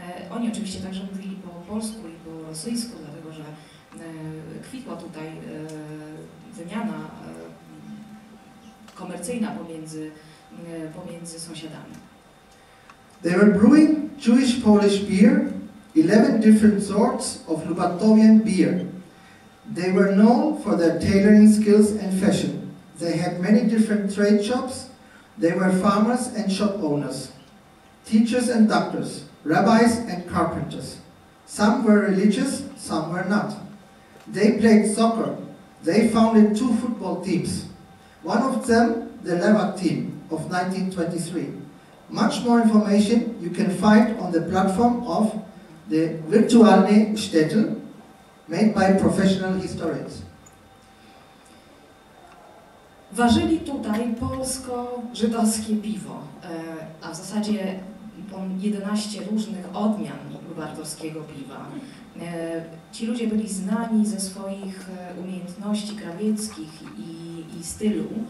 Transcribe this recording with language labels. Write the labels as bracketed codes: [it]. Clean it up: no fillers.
[pl] Oni oczywiście także mówili po polsku i po rosyjsku, dlatego że kwitła tutaj wymiana komercyjna pomiędzy sąsiadami. [en] They were brewing Jewish Polish beer, 11 different sorts of Lubartowian beer. They were known for their tailoring skills and fashion. They had many different trade shops. They were farmers and shop owners, teachers and doctors, rabbis and carpenters. Some were religious, some were not. They played soccer. They founded 2 football teams. One of them, the Lewak team of 1923. Much more information you can find on the platform of the virtualny Shtetl, made by professional historians. [pl] Ważyli tutaj polsko-żydowskie piwo, a w zasadzie 11 różnych odmian lubartowskiego piwa. Ci ludzie byli znani ze swoich umiejętności krawieckich i stylu.